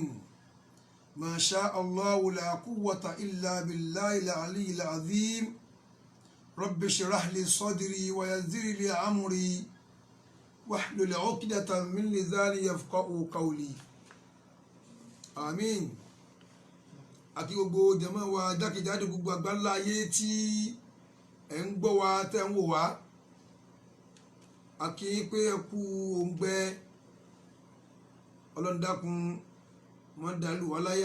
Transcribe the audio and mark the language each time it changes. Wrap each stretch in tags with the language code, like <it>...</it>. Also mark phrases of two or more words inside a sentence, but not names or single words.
<ar>ما شاء الله لا قوة إلا بالله العلي العظيم. رب اشرح لي صدري ويسر لي أمري واحلل عقدة من لساني يفقهوا قولي. آمين.</ar> <yo>Àti gbogbo jàmá wa jákèjádò gbogbo àgbáńlá ayé tí ẹ̀ ń gbọ́ wa tẹ́ ń wò wá, a kí yín pé ẹ kú òǹgbẹ. Ọlọ́run dákun má dàlú wa láyà.</yo>